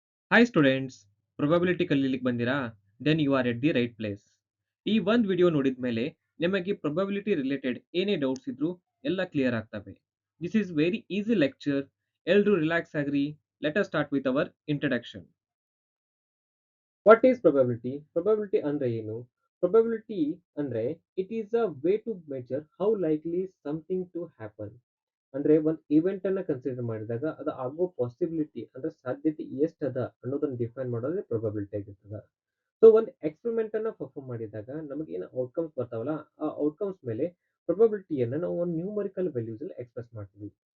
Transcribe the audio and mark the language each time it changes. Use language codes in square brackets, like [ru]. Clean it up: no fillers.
[en] Hi students, probability [kn] ಕಲೀಲಿಕ್ಕೆ ಬಂದಿರಾ? [en] Then you are at the right place. [kn] ಈ ಒಂದು video ನೋಡಿದ ಮೇಲೆ ನಿಮಗೆ probability related ಏನೇ ಡೌಟ್ಸ್ ಇದ್ರೂ ಎಲ್ಲ ಕ್ಲಿಯರ್ ಆಗ್ತವೆ. [en] This is very easy lecture. [kn] ಎಲ್ರೂ relax agri. [en] Let us start with our introduction. What is probability? [kn] Probability ಅಂದ್ರೆ ಏನು? [en] Probability ಅಂದ್ರೆ it is a way to measure how likely something to happen. [kn] ಅಂದ್ರೆ ಒಂದು event ಅನ್ನ consider ಮಾಡಿದಾಗ ಅದು ಆಗೋ ಪಾಸಿಬಿಲಿಟಿ ಅಂದ್ರೆ ಸಾಧ್ಯತೆ ಎಷ್ಟದ ಅನ್ನೋದನ್ನ ಡಿಫೈನ್ ಮಾಡೋದೇ ಪ್ರೊಬಬಿಲಿಟಿ ಆಗಿರ್ತದ. ಸೊ ಒಂದು ಎಕ್ಸ್ಪೆರಿಮೆಂಟ್ ಅನ್ನ ಪರ್ಫಾರ್ಮ್ ಮಾಡಿದಾಗ ನಮಗೆ ಏನು ಔಟ್ಕಮ್ಸ್ ಬರ್ತಾವಲ್ಲ ಆ ಔಟ್ಕಮ್ಸ್ ಮೇಲೆ ಪ್ರೊಬಬಿಲಿಟಿಯನ್ನ ನಾವು ಒಂದು ನ್ಯೂಮರಿಕಲ್ ವ್ಯಾಲ್ಯೂಸ್ ಅಲ್ಲಿ ಎಕ್ಸ್ಪ್ರೆಸ್ ಮಾಡ್ತೀವಿ.